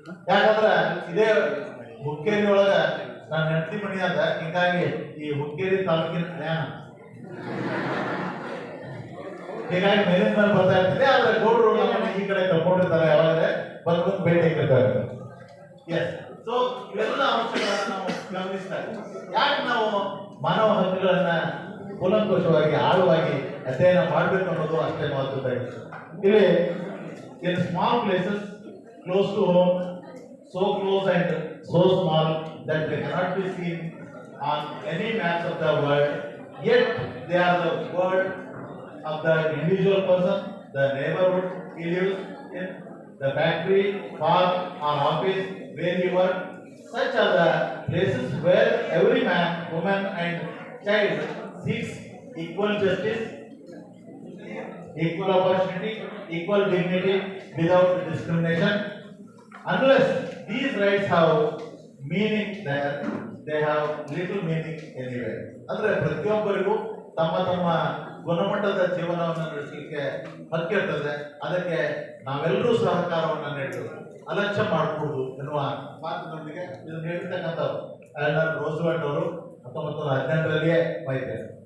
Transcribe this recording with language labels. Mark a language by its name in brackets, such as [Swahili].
[Kannada] ಯಾಕಂದ್ರೆ ಇದೇ ಹುಕ್ಕೇರಿ ಒಳಗ ನಾನು ಹೆಂಡತಿ ಮನಿ ಅದ, ಹೀಗಾಗಿ ಈ ಹುಕ್ಕೇರಿ ತಾಲೂಕಿನ ಜ್ಞಾನ ಹೀಗಾಗಿ ಮೇಲಿನ ಮೇಲೆ ಬರ್ತಾ ಇರ್ತೀನಿ. ಆದ್ರೆ ಗೌಡರು ನಮ್ಮನ್ನ ಈ ಕಡೆ ಕರ್ಕೊಂಡಿರ್ತಾರೆ, ಯಾವಾಗಲೇ ಬಂದು ಭೇಟಿ ಕೊಡ್ತಾರೆ. ಎಸ್, ಸೊ ಇವೆಲ್ಲ ಅಂಶಗಳನ್ನ ನಾವು ಗಮನಿಸ್ತಾ ಇದ್ದೀವಿ. ಯಾಕೆ ನಾವು ಮಾನವ ಹಕ್ಕುಗಳನ್ನ ಕೂಲಂಕುಷವಾಗಿ ಆಳವಾಗಿ ಅಧ್ಯಯನ ಮಾಡಬೇಕು ಅನ್ನೋದು ಅಷ್ಟೇ ಮಹತ್ವದ್ದಾಗಿದೆ. [English] ಇಲ್ಲಿ in small places close to home, so close and so small that they cannot be seen on any maps of the world, yet they are the world of the individual person, the neighborhood he lives in, the factory, farm or office where he works. Such are the places where every man, woman and child seeks equal justice, equal opportunity, equal dignity without discrimination. Unless these rights have meaning there, they have little meaning anywhere. [Kannada] ಅಂದ್ರೆ ಪ್ರತಿಯೊಬ್ಬರಿಗೂ ತಮ್ಮ ತಮ್ಮ ಗುಣಮಟ್ಟದ ಜೀವನವನ್ನು ನಡೆಸಲಿಕ್ಕೆ ಹಕ್ಕಿರ್ತದೆ. ಅದಕ್ಕೆ ನಾವೆಲ್ಲರೂ ಸಹಕಾರವನ್ನು ನೀಡಬೇಕು, ಅಲಕ್ಷ್ಯ ಮಾಡಬಹುದು ಎನ್ನುವ ಮಾತಿನೊಂದಿಗೆ ಇದನ್ನು ಹೇಳಿರ್ತಕ್ಕಂಥವ್ರು ಎಲ್ಡರ್ ರೋಸ್ವೆಲ್ಟ್ ಅವರು 1918ರಲ್ಲಿಯೇ ಬೈತಾರೆ.